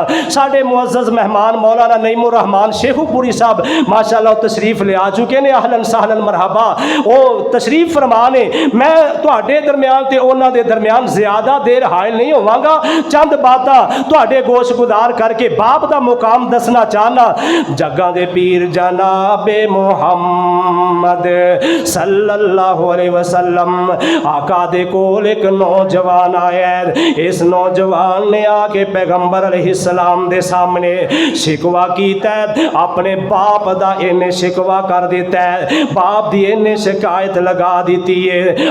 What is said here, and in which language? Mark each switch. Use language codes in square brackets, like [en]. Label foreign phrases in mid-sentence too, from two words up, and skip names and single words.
[pa] ਸਾਡੇ ਮੁਅੱਜ਼ਜ਼ ਮਹਿਮਾਨ ਮੌਲਾਨਾ ਨਈਮੁਰ ਰਹਿਮਾਨ ਸ਼ੇਖ਼ੂਪੁਰੀ ਸਾਹਬ ਮਾਸ਼ਾਅੱਲਾਹ ਤਸ਼ਰੀਫ਼ ਲੇ ਆ ਚੁੱਕੇ ਨੇ। [ar] أهلاً سهلاً مرحباً. [pa] ਵੋ ਤਸ਼ਰੀਫ਼ ਫ਼ਰਮਾ ਨੇ। ਮੈਂ ਤੁਹਾਡੇ ਦਰਮਿਆਨ ਤੇ ਉਨ੍ਹਾਂ ਦੇ ਦਰਮਿਆਨ ਜ਼ਿਆਦਾ ਦੇਰ ਹਾਇਲ ਨਹੀਂ ਹੋਵਾਂਗਾ। ਚੰਦ ਬਾਤਾਂ ਤੁਹਾਡੇ ਗੋਸ਼ ਗੁਦਾਰ ਕਰਕੇ ਬਾਪ ਦਾ ਮੁਕਾਮ ਦੱਸਣਾ ਚਾਹਨਾ। ਜੱਗਾਂ ਦੇ ਪੀਰ ਜਨਾਬੇ ਮੁਹੰਮਦ [ar] صلى الله عليه وسلم. [pa] ਆਕਾ ਦੇ ਕੋਲ ਇਕ ਨੌਜਵਾਨ ਆਇਆ। ਇਸ ਨੌਜਵਾਨ ਨੇ ਆਕੇ ਪੈਗ਼ੰਬਰ ਅਲੈਹਿੱਸਲਾਮ ਦੇ ਸਾਹਮਣੇ ਸ਼ਿਕਵਾ ਕੀਤਾ। ਅਪਣੇ ਬਾਪ ਦਾ ਇਨ੍ਹੇਂ ਸ਼ਿਕਵਾ ਕਰ ਦਿੱਤਾ ਹੈ, ਬਾਪ ਦੀ ਇਨ੍ਹੇਂ ਸ਼ਿਕਾਇਤ ਲਗਾ ਦਿੱਤੀ ਹੈ।